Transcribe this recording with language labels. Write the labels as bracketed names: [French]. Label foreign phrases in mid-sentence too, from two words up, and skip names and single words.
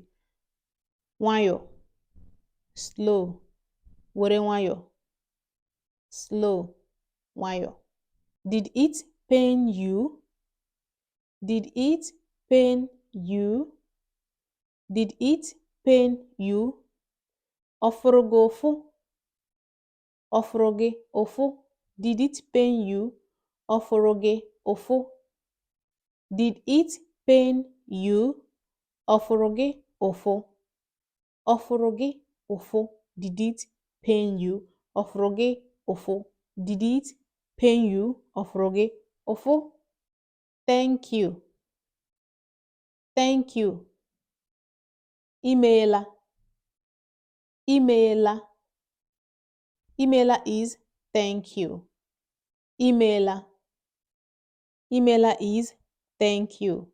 [Igbo] Nwayọ. Slow. Were nwayọ. Slow. [English] Nwayọ. Did it pain you? Did it pain you? Did it pain you? [Igbo] Ọ fụrụ gị ụfụ? Ọ fụrụ gị ụfụ? [English] Did it pain you? [Igbo] Ọ fụrụ gị ụfụ? [English] Did it pain you? [Igbo] Ọ fụrụ gị ụfụ? Ọ fụrụ gị ụfụ? [English] Did it pain you? [Igbo] Ọ fụrụ gị ụfụ? [English] Did it pain you? [Igbo] Ọ fụrụ gị ụfụ? [English] Thank you. Thank you. [Igbo] Imeela. Imeela. [English] Imeela is thank you. Imeela. Imeela is thank you.